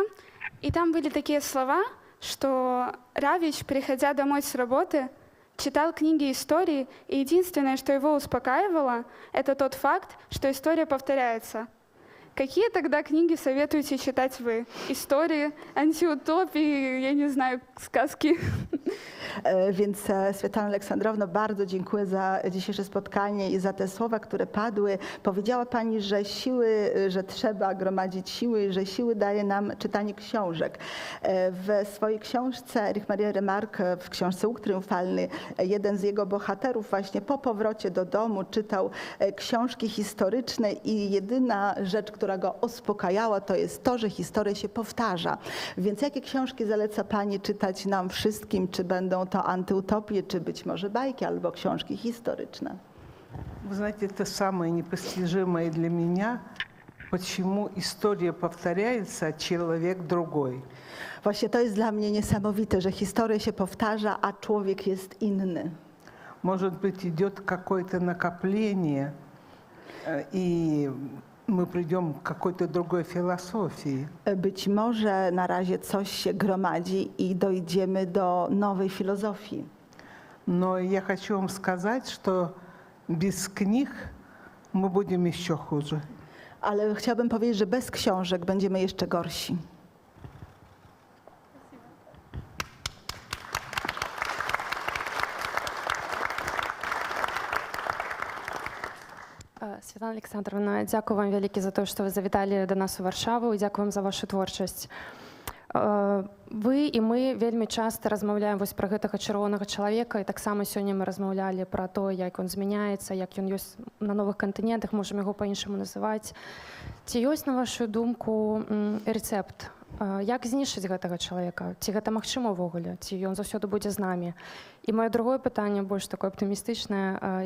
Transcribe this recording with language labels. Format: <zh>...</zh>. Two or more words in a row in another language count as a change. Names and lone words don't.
<ru>И там были такие слова, что Равич, приходя домой с работы, читал книги истории, и единственное, что его успокаивало, это тот факт, что история повторяется. Какие тогда книги советуете читать вы? Истории, антиутопии, я не знаю, сказки?</ru> <pl>Więc Svetlana Aleksandrowna, bardzo dziękuję za dzisiejsze spotkanie i za te słowa, które padły. Powiedziała Pani, że że trzeba gromadzić siły, że siły daje nam czytanie książek. W swojej książce Erich Maria Remarque, w książce Łuk Triumfalny, jeden z jego bohaterów właśnie po powrocie do domu czytał książki historyczne i jedyna rzecz, która go uspokajała, to jest to, że historia się powtarza. Więc jakie książki zaleca Pani czytać nam wszystkim, czy będą to antyutopie, czy być może bajki, albo książki historyczne?</pl> <ru>Вы знаете, это самое непостижимое для меня, почему история повторяется, а человек другой.</ru> <pl>Właśnie to jest dla mnie niesamowite, że historia się powtarza, a człowiek jest inny.</pl> <ru>Может быть, идет какое-то накопление, и мы придем к какой-то другой философии.</ru> <pl>Być może na razie coś się gromadzi i dojdziemy do nowej filozofii.</pl> <ru>Но я хочу вам сказать, что без книг мы будем еще хуже.</ru> <pl>Ale chciałabym powiedzieć, że bez książek będziemy jeszcze gorsi.</pl> <uk>Світлана Олександровна, дякую вам велике за те, що ви завітали до нас у Варшаву, і дякую вам за вашу творчість.</uk> <be>Ви і ми вельмі часто размаўляем вось пра гэтага чырвонага чалавека, і таксама сёння мы размаўлялі пра то, як ён змяняецца, як ён ёсць на новых кантынентах, можам яго па-іншаму называць. Ці ёсць, на вашу думку, рэцэпт, як знішчыць гэтага чалавека? Ці гэта магчыма ўвогуле? Ці ён заўсёды будзе з намі? І маё другое пытанне, больш такое аптымістычнае.</be>